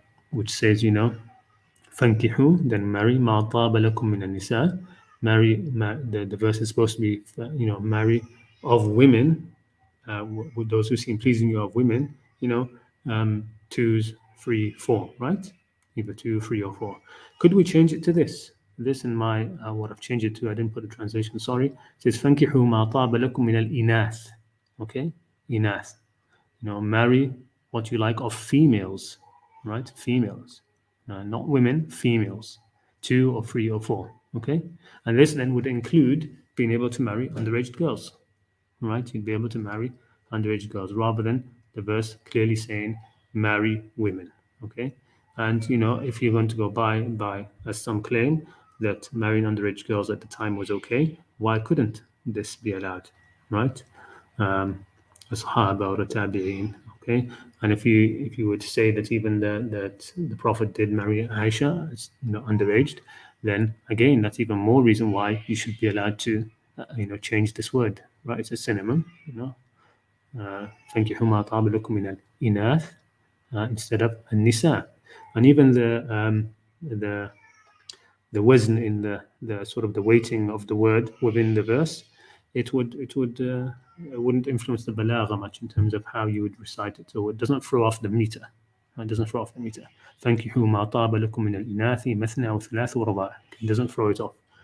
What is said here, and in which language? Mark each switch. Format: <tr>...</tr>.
<en>Which says, you know, فانكحوا, then marry ما طاب لكم من النساء, the verse is supposed to be, you know, marry of women, with those who seem pleasing you of women, you know, 2, 3, 4, right? Either 2, 3, or 4. Could we change it to this? This in my, what I've changed it to, I didn't put a translation, sorry.</en> <ar>It says فانكحوا ما طاب لكم من الإناث. Okay, إناث.</ar> <en>You know, marry what you like of females, right? Females, not women, females, 2 or 3 or 4. Okay, and this then would include being able to marry underage girls, right? You'd be able to marry underage girls rather than the verse clearly saying marry women. Okay, and you know, if you're going to go by as some claim that marrying underage girls at the time was okay, why couldn't this be allowed, right? The Sahaba or the Tabi'een, okay? And if you were to say that even that the Prophet did marry Aisha, it's, you know, underaged, then again, that's even more reason why you should be allowed to, you know, change this word, right? It's a synonym, you know.</en> <ar>فَانكِحُوا مَا طَابَ لَكُم مِنَ الْإِنَاثِ, instead of النِّسَاء.</ar> <en>And even the wazn in the sort of the weighting of the word within the verse, it wouldn't influence the balagha much in terms of how you would recite it. So it doesn't throw off the meter. It doesn't throw off the meter.</en> <ar>فَانكِحُوا مَا طَابَ لَكُم مِنَ الْإِنَاثِ مَثْنَى وَثُلَاثَ وَرُبَاعَ. It doesn't throw it off.</ar>